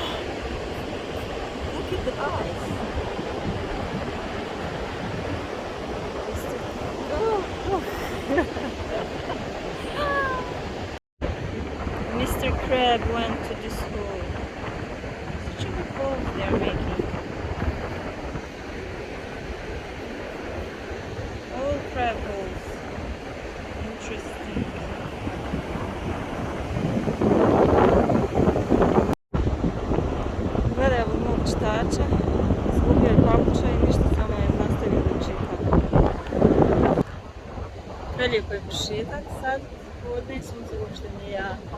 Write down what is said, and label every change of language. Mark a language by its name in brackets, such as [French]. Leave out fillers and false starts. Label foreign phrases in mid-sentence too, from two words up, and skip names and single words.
[English] Look at the eyes. Mr. Crab went to this hole. Such a big hole they're making. Crab holes. Interesting. [Bosnian] Gledaj ovog mog čitača. Izgubio je papuča i ništa, samo je nastavio da čita. Prelijepo je pošetak sad. Podne sunce uopšte nije jako.